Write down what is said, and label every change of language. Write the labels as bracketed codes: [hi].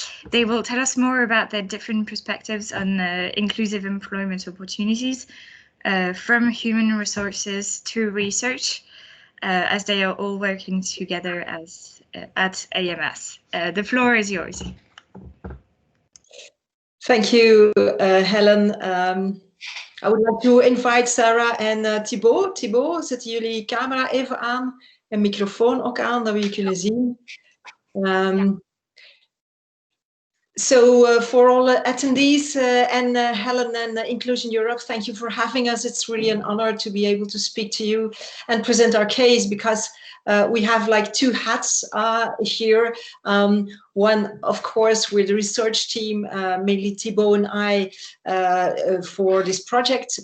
[en] They will tell us more about their different perspectives on inclusive employment opportunities from human resources to research, as they are all working together as at AMS. The floor is yours. Thank you, Helen. I would like to invite Sarah en Thibaut. [nl] Thibaut, zetten jullie camera even aan en microfoon ook aan, dat we je kunnen zien. [en] So for all attendees and Helen and Inclusion Europe, thank you for having us. It's really an honor to be able to speak to you and present our case, because we have like two hats here. One, of course, with the research team, mainly Thibaut and I, for this project.